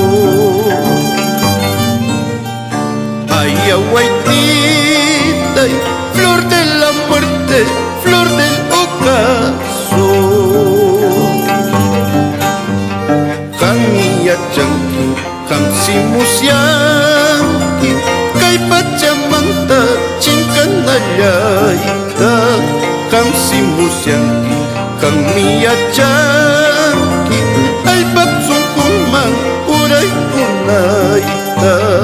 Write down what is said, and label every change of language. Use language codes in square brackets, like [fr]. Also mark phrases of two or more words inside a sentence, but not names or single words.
[es] Ayahuaytita, flor de la muerte, flor del ocaso. [qu] Kamiya chanki, kamsimusyanki, kay pachamanta chinkanallayta. Kamsimusyanki, kamiyachanki, alpapsunkuman uraykunayta.